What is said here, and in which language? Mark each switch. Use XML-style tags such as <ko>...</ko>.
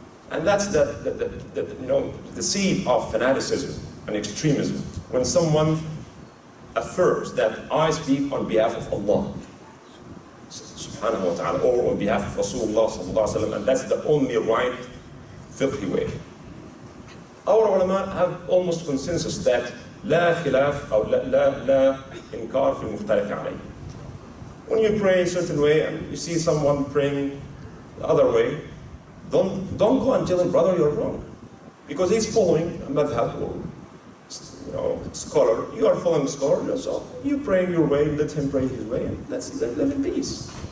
<en>And that's the seed of fanaticism and extremism. When someone affirms that I speak on behalf of Allah subhanahu wa ta'ala, or on behalf of Rasulullah sallallahu alaihi wasallam, and that's the only right fiqhi way. Our ulama have almost consensus that</en> <ar>لا خلاف أو لا إنكار في المختلف عليه.</ar> <en>When you pray a certain way and you see someone praying the other way, don't go and tell him, brother, you're wrong. Because he's following a madhab or scholar. You are following the scholar yourself. You pray your way, let him pray his way, and let's live in peace.</en>